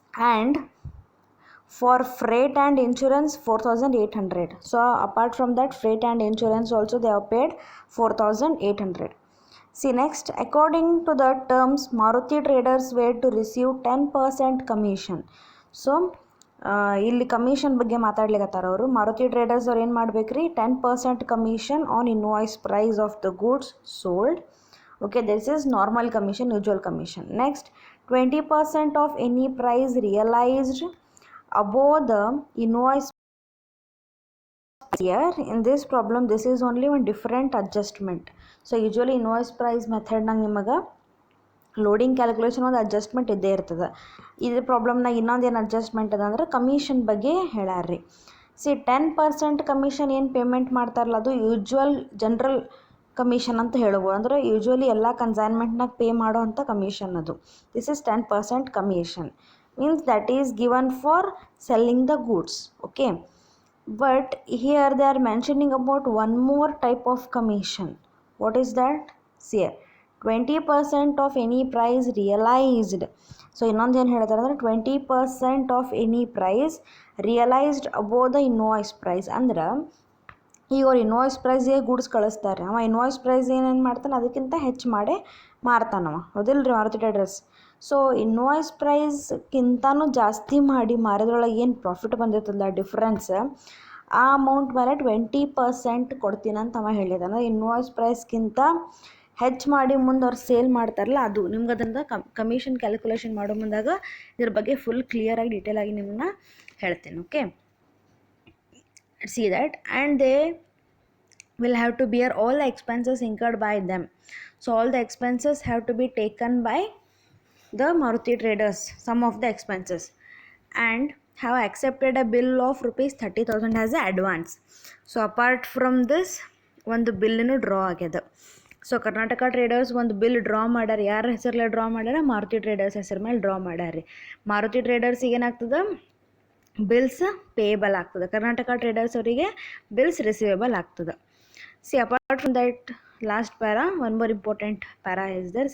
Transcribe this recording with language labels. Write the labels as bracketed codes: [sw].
[en] And for freight and insurance 4,800. So apart from that freight and insurance also they have paid 4,800. See next, according to the terms, Maruti Traders were to receive 10% commission. [kn] So ಇಲ್ಲಿ commission ಬಗ್ಗೆ ಮಾತಾಡ್ಲಿಕತ್ತಾರ ಅವರು. [en] Maruti traders [kn] ಅವ್ರು ಏನು ಮಾಡ್ಬೇಕ್ರಿ, [en] 10% commission on invoice price of the goods sold. Okay, this is normal commission, usual commission. Next 20% of any price realised above the invoice. Here in this problem this is only one different adjustment. So usually invoice price method [kn] ನಾಗ ನಿಮಗೆ loading calculation ಒಂದು adjustment ಇದ್ದೇ ಇರ್ತದೆ. ಇದು ಪ್ರಾಬ್ಲಮ್ನಾಗ ಇನ್ನೊಂದು ಏನು adjustment ಅದ ಅಂದ್ರೆ ಕಮಿಷನ್ ಬಗ್ಗೆ ಹೇಳ್ಯಾರ್ರಿ. ಸಿ 10% ಕಮಿಷನ್ ಏನು ಪೇಮೆಂಟ್ ಮಾಡ್ತಾರಲ್ಲ ಅದು ಯೂಜ್ವಲ್ ಜನರಲ್ ಕಮಿಷನ್ ಅಂತ ಹೇಳ್ಬೋದು. ಅಂದರೆ ಯೂಜ್ವಲಿ ಎಲ್ಲ ಕನ್ಸೈನ್ಮೆಂಟ್ನಾಗ ಪೇ ಮಾಡೋ ಅಂಥ ಕಮಿಷನ್ ಅದು. [en] This is 10% commission, means that is given for selling the goods. Okay, but here they are mentioning about one more type of commission. What is that? See here, 20% of any price realized. So [kn] ಇನ್ನೊಂದು ಏನು ಹೇಳ್ತಾರೆ ಅಂದರೆ [en] 20% of any price realized above the invoice price. [kn] ಅಂದ್ರೆ ಈಗ ಅವ್ರು invoice ಪ್ರೈಸ್ಗೆ goods ಕಳಿಸ್ತಾರೆ, ಅವ invoice price ಏನೇನು ಮಾಡ್ತಾನೆ ಅದಕ್ಕಿಂತ ಹೆಚ್ಚು ಮಾಡಿ ಮಾರ್ತಾನವ, ಹೌದಿಲ್ಲ ರೀ ಮಾರುತಿ ಟ್ರೇಡರ್ಸ್. ಸೊ ಇನ್ವಾಯ್ಸ್ ಪ್ರೈಸ್ಗಿಂತನೂ ಜಾಸ್ತಿ ಮಾಡಿ ಮಾರಿದ್ರೊಳಗೆ ಏನು ಪ್ರಾಫಿಟ್ ಬಂದಿರ್ತಲ್ಲ ಡಿಫ್ರೆನ್ಸ್, ಆ ಅಮೌಂಟ್ ಮೇಲೆ 20% ಕೊಡ್ತೀನಿ ಅಂತ ಅವ ಹೇಳಿದ. ಅಂದರೆ ಇನ್ವಾಯ್ಸ್ ಪ್ರೈಸ್ಗಿಂತ ಹೆಚ್ಚು ಮಾಡಿ ಮುಂದೆ ಅವ್ರು ಸೇಲ್ ಮಾಡ್ತಾರಲ್ಲ ಅದು. ನಿಮ್ಗೆ ಅದರಿಂದ ಕಮಿಷನ್ ಕ್ಯಾಲ್ಕುಲೇಷನ್ ಮಾಡೋ ಮುಂದಾಗ ಇದ್ರ ಬಗ್ಗೆ ಫುಲ್ ಕ್ಲಿಯರಾಗಿ ಡೀಟೇಲಾಗಿ ನಿಮ್ಮನ್ನ ಹೇಳ್ತೀನಿ. [en] Okay, see that, and they will have to bear all the expenses incurred by them. So all the expenses have to be taken by the Maruti Traders, some of the expenses, and have accepted a bill of rupees 30,000 as a advance. So apart from this [kn] ಒಂದು ಬಿಲ್ಲನ್ನು draw ಆಗ್ಯದ. So Karnataka traders ಒಂದು bill draw ಮಾಡ್ಯಾರ. ಯಾರ ಹೆಸರಲ್ಲಿ draw ಮಾಡ್ಯಾರ? Maruti traders ಹೆಸರು ಮೇಲೆ ಡ್ರಾ ಮಾಡ್ಯಾರ. ಮಾರುತಿ ಟ್ರೇಡರ್ಸಿಗೆ ಏನಾಗ್ತದೆ, ಬಿಲ್ಸ್ ಪೇಯಬಲ್ ಆಗ್ತದೆ. ಕರ್ನಾಟಕ ಟ್ರೇಡರ್ಸ್ ಅವರಿಗೆ ಬಿಲ್ಸ್ ರಿಸೀವೇಬಲ್ ಆಗ್ತದೆ. [en] See apart from that last para, one more important para is there.